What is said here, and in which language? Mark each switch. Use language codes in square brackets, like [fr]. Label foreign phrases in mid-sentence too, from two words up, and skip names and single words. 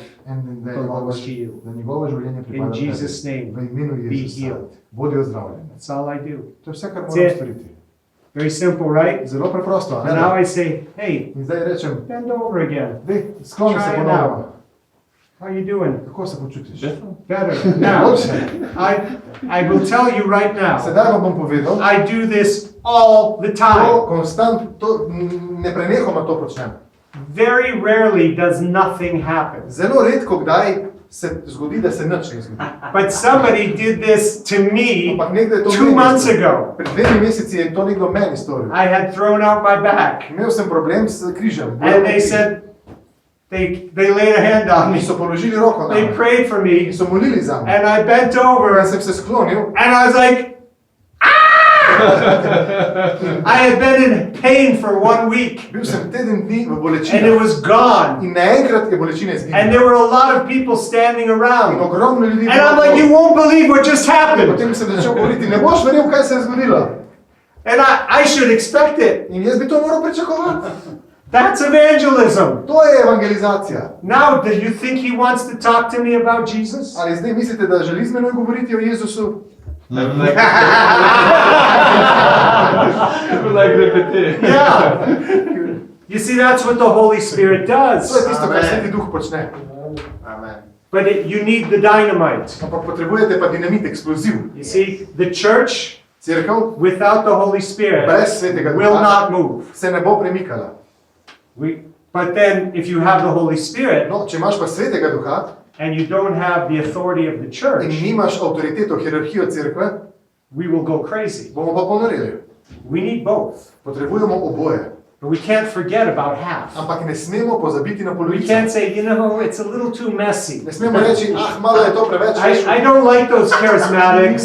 [sl] in da, [en] belongs to you. [sl] da njegovo življenje [en] In [sl] pripada tebi. [en] Jesus' name, [sl] V imenu [en] be [sl] Jezusa, [en] healed. [sl] bodi ozdravljen. [en] That's all I do. [sl] To je vse, kar [en] That's [sl] moram [en] it. [sl] storiti. [en] Very simple, right? [sl] Zelo preprosto. [en] And now I say, hey, [sl] In zdaj rečem, [en] bend over again. [sl] dej, skloni se [en] Try it [sl] ponovno. [en] out. How are you doing? [sl] Kako se počutiš? [en] Better. Now, I will tell you right now, [sl] Sedaj vam bom povedal, [en] I do this all the [sl] to [en] time. [sl] ne prenehoma to počnem. [en] Very rarely does nothing happen. [sl] Zelo redko kdaj se zgodi, da se nič ne zgodi. [en] But somebody did this to me [sl] Ampak nekdo je to [en] 2 [sl] meni [en] months [sl] storil. [en] ago. [sl] Pred 2 meseci je to nekdo meni storil. [en] I had thrown out my back. [sl] Imel sem problem s križem. [en] And they said, they laid a hand on [sl] Mi [en] me. [sl] so položili roko na [en] They [sl] me. [en] prayed for me. [sl] In so molili za me. [en] And I bent over [sl] Jaz sem se sklonil. [en] and I was like, I had been in pain for 1 week [sl] Bil sem teden dni v [en] and it [sl] bolečinah. [en] was gone. [sl] In naenkrat je bolečina [en] And [sl] izginila. [en] there were a lot of people standing [sl] In [en] around. [sl] ogromno ljudi je [en] And I'm [sl] bilo [en] like, you [sl] okoli. [en] won't believe what just happened. [sl] Potem sem začel govoriti, ne boš verjel, kaj se je zgodilo. [en] And I should expect it. [sl] In jaz bi to moral pričakovati. [en] That's evangelism. [sl] To je evangelizacija. [en] Now, do you think he wants to talk to me about Jesus? [sl] Ali zdaj mislite, da želi z menoj govoriti o Jezusu? [en] Like repetir. Yeah. You see, that's what the Holy Spirit [sl] To je [en] does. [sl] tisto, kar [en] Amen. [sl] Sveti Duh počne. [en] Amen. But you need the dynamite. [sl] Ampak potrebujete pa dinamit, eksploziv. [en] You see, the church [sl] Cerkev [en] without the Holy Spirit [sl] brez Svetega [en] will [sl] Duha [en] not move. [sl] se ne bo premikala. [en] But then, if you have the Holy Spirit [sl] No, če imaš pa Svetega Duha [en] and you don't have the authority of the [sl] in [en] church, [sl] nimaš avtoriteto, hierarhijo cerkve, [en] we will go crazy. [sl] bomo pa ponoreli. [en] We need both. [sl] Potrebujemo oboje. [en] But we can't forget about half. [sl] Ampak ne smemo pozabiti na [en] We [sl] polovico. [en] can't say, it's a little too messy. [sl] Ne smemo reči, malo je to preveč. [en] I don't like those charismatics.